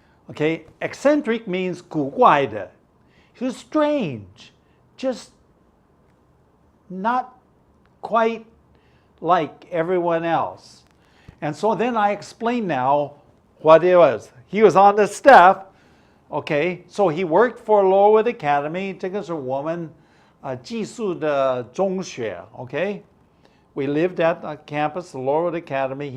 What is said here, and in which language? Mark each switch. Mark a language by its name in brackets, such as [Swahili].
[English] Okay, eccentric means 古怪的. He was strange, just not quite like everyone else. And so then I explain now what it was. He was on the staff. Okay, so he worked for Laurelwood Academy. [Chinese] 这个是我们寄宿的中学. [English] Okay, we lived at the campus, Laurelwood Academy.